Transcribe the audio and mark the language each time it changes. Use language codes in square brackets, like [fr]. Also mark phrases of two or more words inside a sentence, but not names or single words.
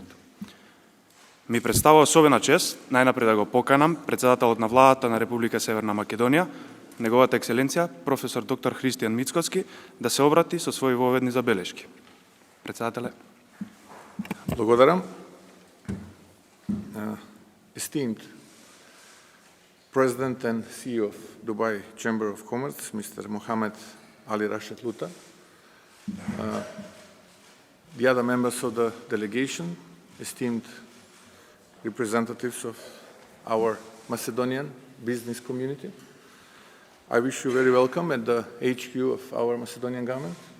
[mk] Ми представува особена чест најнапред да го поканам председателот на Владата на Република Северна Македонија, неговата екселенција професор доктор PM Mickoski, да се обрати со своји воведни забелешки. Председателе. Благодарам. [en] Esteemed President and CEO of Dubai Chamber of Commerce, Mr. Mohammed Ali Rashed Lootah, the other members of the delegation, esteemed representatives of our Macedonian business community, I wish you very welcome at the HQ of our Macedonian government.